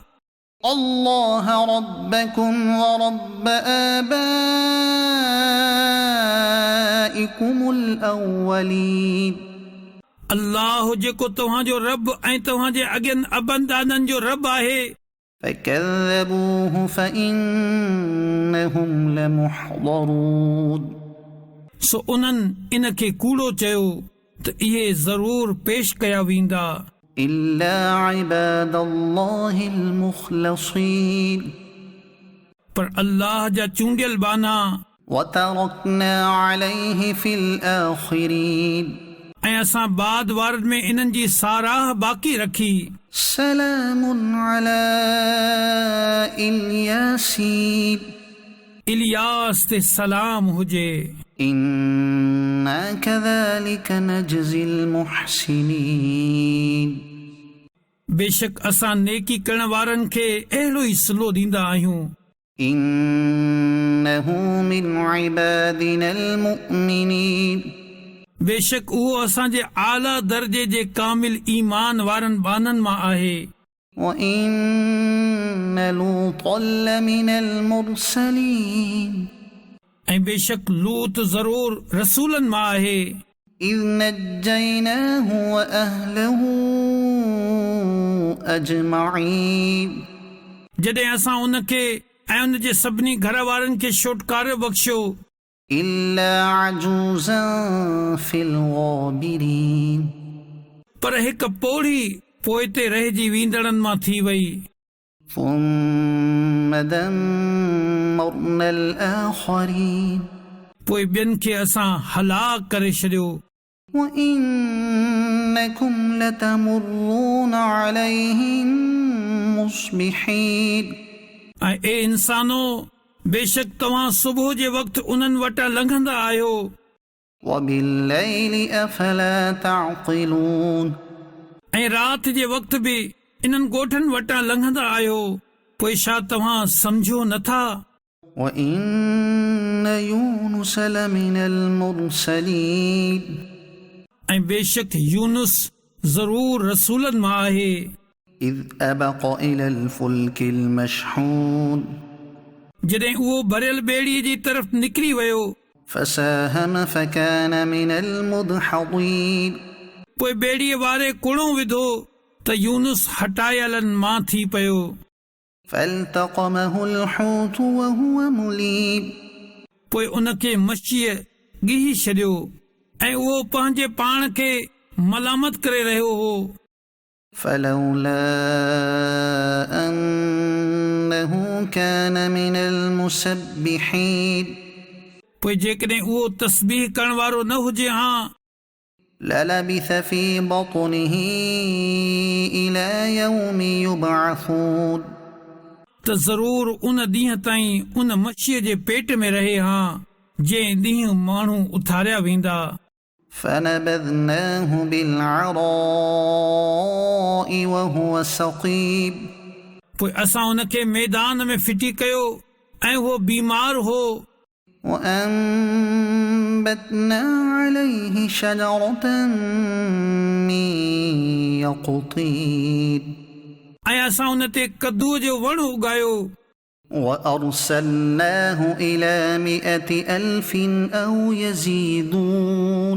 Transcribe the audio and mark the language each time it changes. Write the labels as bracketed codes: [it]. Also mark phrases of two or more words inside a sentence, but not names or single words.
[ar] الله ربكم ورب آبائكم الأولين [sd] अल्लाह जेको तव्हांजो रब ऐं तव्हांजे अॻियनि अबनि ॾाॾनि जो रब आहे। [ar] فكذبوه فإنهم لمحضرون [sd] सो उन्हनि इन खे कूड़ो चयो त इहे ज़रूर पेश कया वेंदा [ar] إلا عباد الله المخلصين [sd] पर अल्लाह जा चूंडियल बाना। [ar] وتركنا عليه في الآخرين [sd] ऐं असां बाद वारनि में इन्हनि जी साराह बाक़ी रखी। [ar] سلام على الياسين [sd] इलियास ते सलाम हुजे। [ar] إنا كذلك نجزي المحسنين [sd] बेशक असां नेकी करण वारनि खे अहिड़ो ई सिलो ॾींदा आहियूं। [ar] إنه من عبادنا المؤمنين [sd] बेशक उहो असांजे आला दर्जे जे कामिल ईमान वारनि बाननि मां आहे। [ar] وإن لوطا لمن المرسلين [sd] ऐं बेशक लूत ज़रूर रसूलनि मां आहे। [ar] إذ نجيناه وأهله أجمعين [sd] जॾहिं असां उन खे ऐं उन जे सभिनी घर वारनि खे छुटकारो बख़्शियो [ar] إلا عجوزا في الغابرين [sd] पर हिकु पोड़ी पोइते रहिजी वेंदड़नि मां थी वई। [ar] ثم دمرنا الآخرين [sd] पोइ ॿियनि खे असां हलाक करे छॾियो। [ar] وإنكم لتمرون عليهم مصبحين [sd] ऐं ए इंसानो बेशक तव्हां सुबुह जे वक़्तु उन्हनि वटां लंघंदा आहियो [ar] وبالليل أفلا تعقلون [sd] ऐं राति जे वक़्तु बि इन्हनि ॻोठनि वटां लंघंदा आहियो पोइ छा तव्हां सम्झो नथा। [ar] وإن يونس لمن المرسلين [sd] ऐं बेशक यूनुस ज़रूर रसूलनि मां आहे। [ar] إذ أبق إلى الفلك المشحون [sd] जॾहिं उहो भरियल ॿेड़ीअ जी तरफ़ निकिरी वियो [ar] فساهم فكان من المدحضين [sd] पोइ ॿेड़ीअ वारे कुणो विधो त त यूनुस हटायलनि मां थी पियो। [ar] فالتقمه الحوت وهو مليم [sd] पोइ उनखे मच्छीअ ॻीही छॾियो ऐं उहो पंहिंजे पाण खे मलामत करे रहियो हो। [ar] فلولا أنه كان من المسبحين [sd] पोइ जेकॾहिं उहो तस्बीह करण वारो न हुजे हा [ar] للبث في بطنه إلى يوم يبعثون [sd] त ज़रूर उन ॾींहं ताईं उन मच्छीअ जे पेट में रहे हा जंहिं ॾींहुं माण्हू उथारिया वेंदा। [ar] فنبذناه بالعراء وهو سقيم [sd] पोइ असां उनखे मैदान में फिटी कयो ऐं उहो बीमार हो। [ar] وأنبتنا عليه شجرة من يقطين [sd] ऐं असां उन ते कद्दूअ जो वण उगायो। [ar] وأرسلناه إلى 100,000 أو يزيدون